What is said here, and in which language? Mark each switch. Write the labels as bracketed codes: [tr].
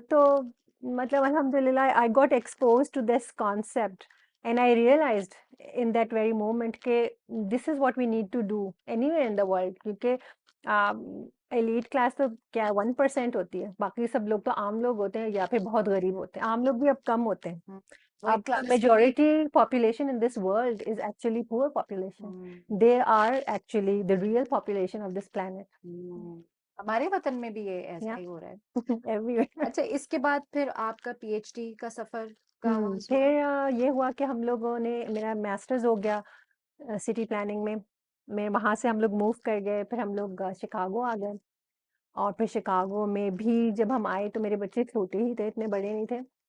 [hi] तो मतलब अल्हम्दुलिल्लाह [en] I got expose to this concept and I realized in that very moment के this is what we need to do anywhere in the world, [hi] क्योंकि elite class तो क्या 1% होती है, बाकी सब लोग तो आम लोग होते हैं या फिर बहुत गरीब होते हैं, आम लोग भी अब कम होते हैं। वो एक अब [en] cluster majority population in this world is actually poor population. They are actually the real population of this planet. [hi] हमारे वतन में भी ये ऐसा [en] Yeah. [hi] ही हो रहा है। [en] Everywhere. [hi] अच्छा, इसके बाद फिर आपका पीएचडी का सफर का आगाज हुआ? फिर ये हुआ कि हम लोगों ने, मेरा मास्टर्स हो गया सिटी प्लानिंग में। मैं वहाँ से हम लोग मूव कर गए, फिर हम लोग शिकागो आ गए, और फिर शिकागो में भी जब हम आए तो मेरे बच्चे छोटे ही थे, इतने बड़े नहीं थे।